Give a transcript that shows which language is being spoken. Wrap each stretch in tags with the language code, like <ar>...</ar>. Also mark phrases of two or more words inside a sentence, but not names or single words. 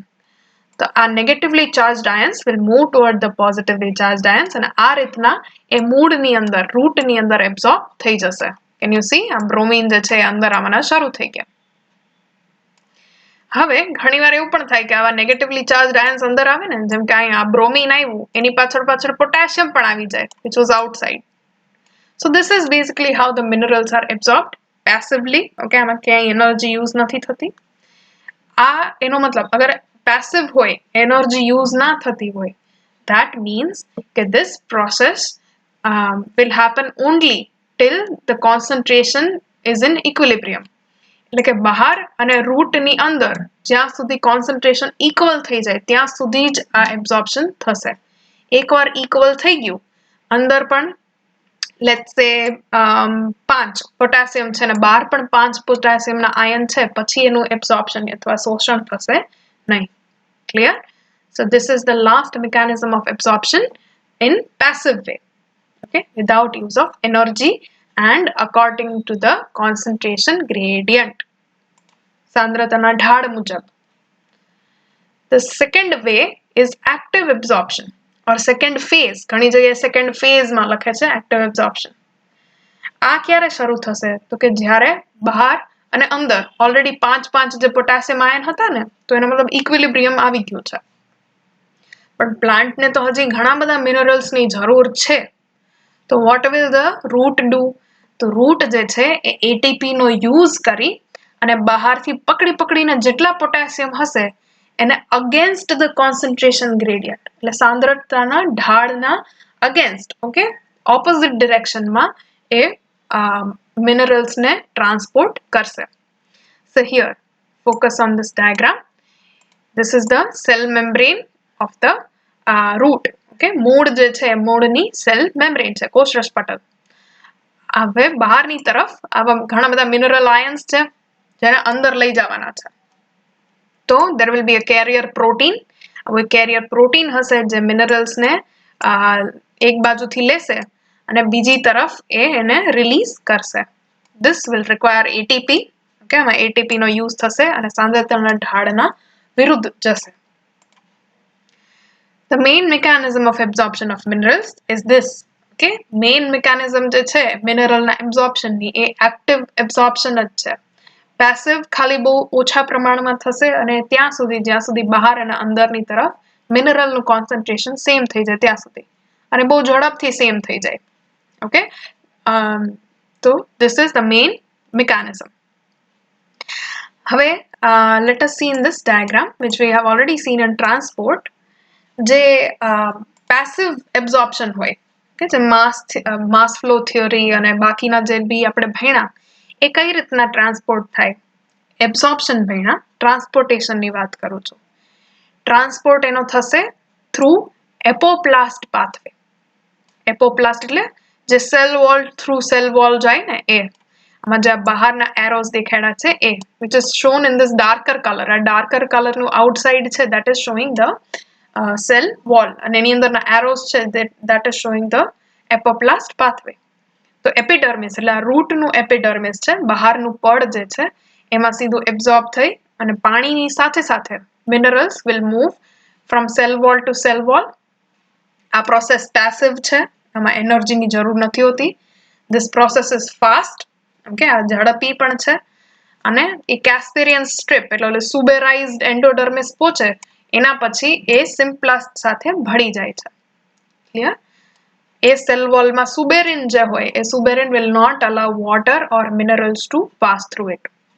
<gu>તો આ</gu> <en>negatively charged ions will move toward the positively charged ions</en> <gu>અને આ રીતના એ મૂળની અંદર, રૂટની અંદર એબ્ઝોર્બ થઈ જશે.</gu> <en>Can you see?</en> <gu>આ બ્રોમીન જે છે અંદર આવવાના શરૂ થઈ ગયા. હવે ઘણીવાર એવું પણ થાય કે આવા</gu> <en>negatively charged ions</en> <gu>અંદર આવે ને, જેમ કે અહીંયા બ્રોમિન આવ્યું, એની પાછળ પોટેશિયમ પણ આવી જાય,</gu> <en>which was outside. So this is basically how the minerals are absorbed passively.</en> <gu>Okay, આમાં ક્યાંય</gu> <en>energy use</en> <gu>નથી થતી. આ એનો મતલબ અગર પેસિવ હોય,</gu> <en>energy use</en> <gu>ના થતી હોય,</gu> <en>that means કે this process will happen only till the concentration is in equilibrium.</en> <gu>એટલે કે બહાર અને રૂટની અંદર જ્યાં સુધી કોન્સન્ટ્રેશન ઇક્વલ થઈ જાય ત્યાં સુધી જ આ એબ્ઝોર્પ્શન થશે. એકવાર ઇક્વલ થઈ ગયું, અંદર પણ</gu> <en>let's say</en> <gu>5 પોટેશિયમ છે ને બહાર પણ 5 પોટેશિયમના આયન છે, પછી એનું એબ્ઝોર્પ્શન અથવા શોષણ થશે નહીં. ક્લિયર?</gu> <en>So this is the last mechanism of absorption in passive way, okay, without use of energy and according to the concentration gradient.</en> <gu>સાંદ્રતાના ઢાળ મુજબ.</gu> <en>The second way is active absorption or second phase.</en> <gu>ઘણી જગ્યાએ</gu> <en>second phase</en> <gu>માં લખે છે</gu> <en>active absorption.</en> <gu>આ ક્યારે શરૂ થશે? તો કે જ્યારે બહાર અને અંદર ઓલરેડી 5 જે પોટેશિયમ આયન હતા ને, તો એનો મતલબ ઇક્વિલિબ્રિયમ આવી ગયું છે. પણ પ્લાન્ટને તો હજી ઘણા બધા મિનરલ્સની જરૂર છે. તો</gu> <en>what will the root do?</en> <gu>તો રૂટ જે છે એ એટીપી નો યુઝ કરી અને બહારથી પકડીને જેટલા પોટેશિયમ હશે એને</gu> <en>against the concentration gradient,</en> <gu>એટલે સાંદ્રતાના ઢાળના અગેન્સ્ટ, ઓકે, ઓપોઝિટ ડિરેક્શનમાં એ મિનરલ્સને ટ્રાન્સપોર્ટ કરશે.</gu> <en>So here, focus on this diagram. This is the cell membrane of the root.</en> <gu>Okay, મૂળ જે છે મૂળની</gu> <en>cell membrane</en> <gu>છે, કોષરસ પટલ. હવે બહારની તરફ આવા ઘણા બધા મિનરલ આયન્સ છે જેને અંદર લઈ જવાના છે.</gu> <en>તો there will be a carrier protein.</en> <gu>હવે</gu> <en>carrier protein</en> <gu>હશે જે મિનરલ્સને એક બાજુથી લેશે અને બીજી તરફ એને રિલીઝ કરશે.</gu> <en>This will require ATP.</en> <gu>Okay, આમાં ATP નો યુઝ થશે અને સાંદ્રતાના ઢાળના વિરુદ્ધ જશે.</gu> <en>The main mechanism of absorption of minerals is this.</en> <gu>Okay,</gu> <en>main mechanism</en> <gu>જે છે મિનરલના એબ્ઝોર્પ્શનની એ એક્ટિવ એબ્ઝોર્પ્શન જ છે. પેસિવ ખાલી બહુ ઓછા પ્રમાણમાં થશે અને ત્યાં સુધી જ્યાં સુધી બહાર અને અંદરની તરફ મિનરલનું કોન્સન્ટ્રેશન સેમ થઈ જાય ત્યાં સુધી, અને બહુ ઝડપથી સેમ થઈ જાય. ઓકે, તો</gu> <en>this is the main mechanism.</en> <gu>હવે</gu> <en>let us see in this diagram which we have already seen in transport.</en> <gu>જે પેસિવ એબ્ઝોર્પ્શન હોય, કે જે</gu> <en>mass flow theory</en> <gu>અને બાકીના જે બી આપણે ભણ્યા એ કઈ રીતના ટ્રાન્સપોર્ટ થાય. એબ્ઝોર્પ્શન ભણ્યા, ટ્રાન્સપોર્ટેશનની વાત કરું છું. ટ્રાન્સપોર્ટ એનો થશે</gu> <en>through apoplast pathway.</en> <gu>એપોપ્લાસ્ટ એટલે જે</gu> <en>cell wall through cell wall</en> <gu>જાય ને એ. આમાં જે બહારના એરોઝ દેખાડ્યા છે એ,</gu> <en>which is shown in this darker color.</en> <gu>આ ડાર્કર કલરનું આઉટસાઇડ છે,</gu> <en>that is showing the cell wall,</en> <gu>અને એની અંદરના એરોઝ છે</gu> <en>that is showing the apoplast pathway.</en> <gu>તો એપિડર્મિસ એટલે આ રૂટનું એપિડર્મિસ છે, બહારનું પડ જે છે એમાં સીધું એબ્ઝોર્બ થઈ અને પાણીની સાથે સાથે મિનરલ્સ</gu> <en>will move from cell wall to cell wall.</en> <gu>આ પ્રોસેસ પેસિવ છે, આમાં એનર્જીની જરૂર નથી હોતી.</gu> <en>This process is fast.</en> <gu>ઓકે, આ ઝડપી પણ છે અને એ</gu> <en>Casparian strip</en> <gu>એટલે</gu> <en>suberized endodermis</en> <gu>પહોંચે એના પછી એ સિમ્પ્લાસ્ટ સાથે ભળી જાય છે. ક્લિયર? એ સેલ વોલમાં સુબેરિન જે હોય એ સુબેરિન</gu> <en>will not allow water or minerals to pass through it.</en>